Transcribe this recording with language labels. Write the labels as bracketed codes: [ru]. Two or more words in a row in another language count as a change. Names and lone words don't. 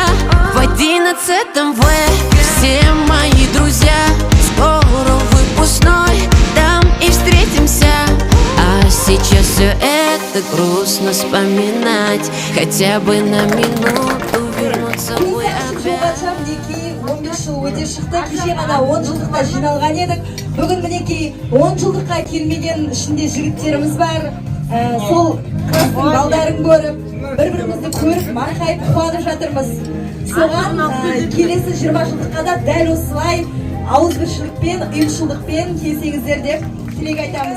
[ru] В 11 В все мои друзья, скоро выпускной, там и встретимся. А сейчас все это грустно вспоминать, хотя бы на минуту вернуться мой опять. [kk] 15 жыл өте шықты, кеше ғана 10 жылдықта жиналған едік. Бүгін мінекей 10 жылдыққа келмеген ішінде жігіттеріміз бар. Сол қыздың балдарын көріп, бір-бірімізді көріп, марқайып қуанып жатырмыз. Соған келесі 20 жылдыққа да дәл осылай ауызбіршілікпен, ұйымшылдықпен келсеңіздер деп тілек айтамыз.